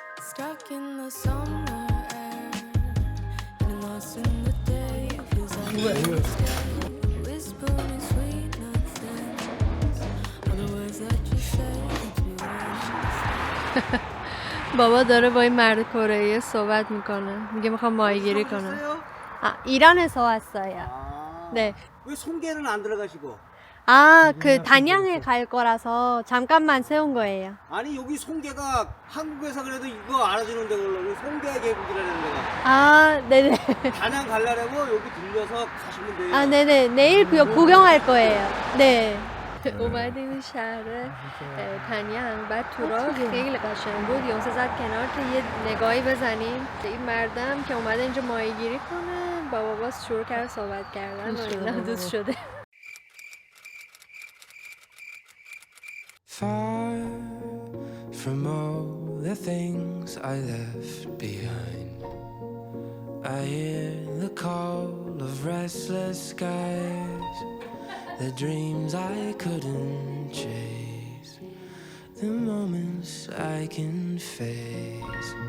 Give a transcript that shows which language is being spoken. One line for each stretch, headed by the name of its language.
English: Stuck in the summer air, and lost in the day. Feels like whispering sweet nothings. All the words that you say to me.
Persian: بابا داره با این مرد کره‌ای صحبت میکنه. میگه میخوام ماهیگیری کنم.
Korean: 이란에서 왔어요. 네. 왜 송계는 안 들어가시고? 그 단양에 갈 거라서 잠깐만 세운 거예요. 아니 여기 송계가 한국에서 그래도 이거 알아주는 데걸로 송계 계곡이라는 데가. 네네. 단양 가려고 여기 들려서 가시면 돼요. 네네. 내일 구경할 거예요. 네.
Persian: اومدیم شهر تنیانگ بعد تورا خیلی قشنگ بود. یونسه زد کنار که یه نگاهی بزنیم. این مردم که اومده اینجا ماهیگیری کنه با باباس شروع کرد صحبت کردن و اینا دوست شده.
English: Far from all the things I left behind, I hear the call of restless skies, the dreams I couldn't chase, the moments I can face.